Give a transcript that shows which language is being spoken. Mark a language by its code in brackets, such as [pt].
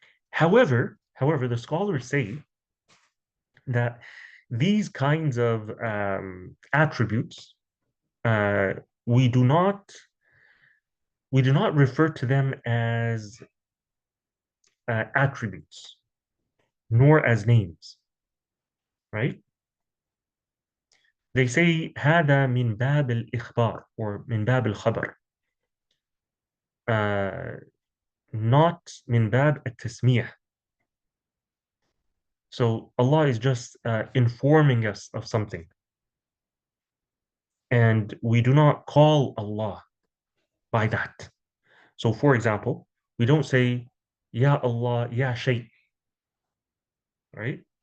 [en] However, the scholars say that these kinds of attributes, we do not refer to them as attributes, nor as names, right? They say [ar] هذا من باب الإخبار or من باب الخبر, not من باب التسمية. [en] So Allah is just informing us of something, and we do not call Allah by that. So, for example, we don't say, Ya Allah, Ya Shaykh, right?